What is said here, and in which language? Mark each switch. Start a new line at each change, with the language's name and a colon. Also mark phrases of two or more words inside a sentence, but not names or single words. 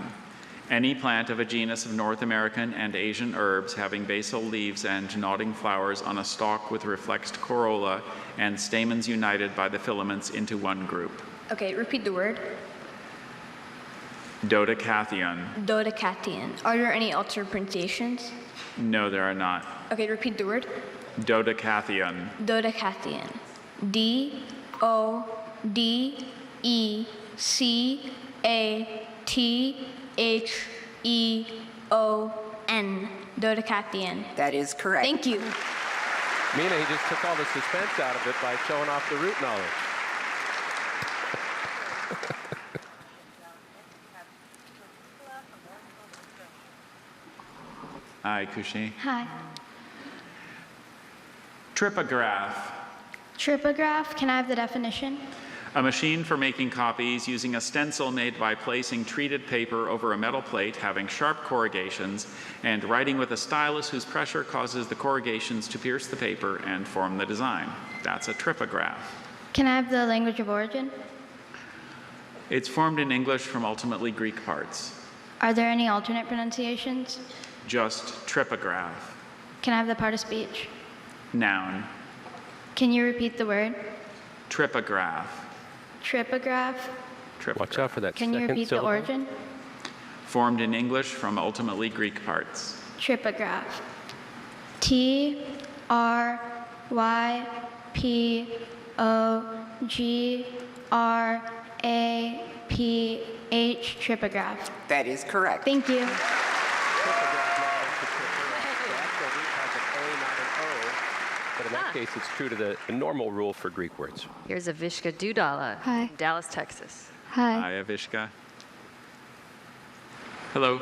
English: Any plant of a genus of North American and Asian herbs having basal leaves and nodding flowers on a stalk with reflexed corolla and stamens united by the filaments into one group. Okay, repeat the word. Dodecathion. Dodecathion. Are there any alternate pronunciations? No, there are not. Okay, repeat the word. Dodecathion. Dodecathion. D-O-D-E-C-A-T-H-E-O-N. Dodecathion. That is correct. Thank you. Mina, he just took all the suspense out of it by showing off the root knowledge. Hi, Kushi. Hi. Tripograph. Tripograph, can I have the definition? A machine for making copies using a stencil made by placing treated paper over a metal plate having sharp corrugations and writing with a stylus whose pressure causes the corrugations to pierce the paper and form the design. That's a tripograph. Can I have the language of origin? It's formed in English from ultimately Greek parts. Are there any alternate pronunciations? Just tripograph. Can I have the part of speech? Noun. Can you repeat the word? Tripograph. Tripograph. Watch out for that Can you second repeat syllable. the origin? Formed in English from ultimately Greek parts. Tripograph. T-R-Y-P-O-G-R-A-P-H. Tripograph. That is correct. Thank you. But in that case, it's true to the normal rule for Greek words. Here's Avishka Dudala, Hi. Dallas, Texas. Hi. Hi, Avishka. Hello.